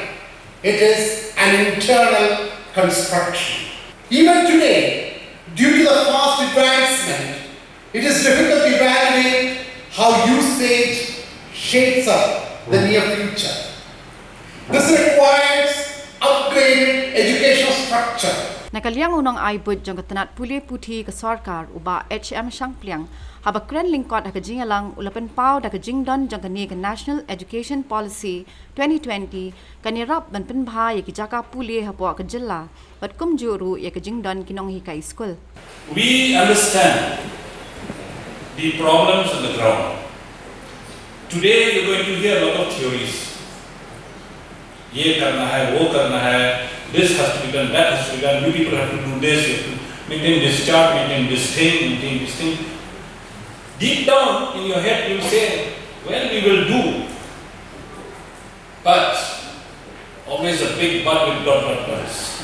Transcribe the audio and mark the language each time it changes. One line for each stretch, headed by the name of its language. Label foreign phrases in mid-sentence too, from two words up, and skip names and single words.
English: It is an internal construction. Even today, due to the fast advancement, it is difficult to evaluate how usage shapes up the near future. This requires upgraded educational structure.
Khasi: Nakaliang unong aibut jong ketenat Pule Puthi ke Sarkar uba HM Shangpliang haba kren lingkot haka jingalang ulapan pau daka jingdon jong kani ke National Education Policy 2020 kanirap ban penbha ya ki jaka Pule hapo ke jela bat kumjuru ya ke jingdon kinong hikai school.
English: We understand the problems on the ground. Today you're going to hear a lot of theories.
Hindi: ये करना है, वो करना है,
English: this has to be done, that has to be done, you people have to do this, you have to maintain this chart, maintain this thing. Deep down in your head you say, well, we will do. But, always a big but with buts.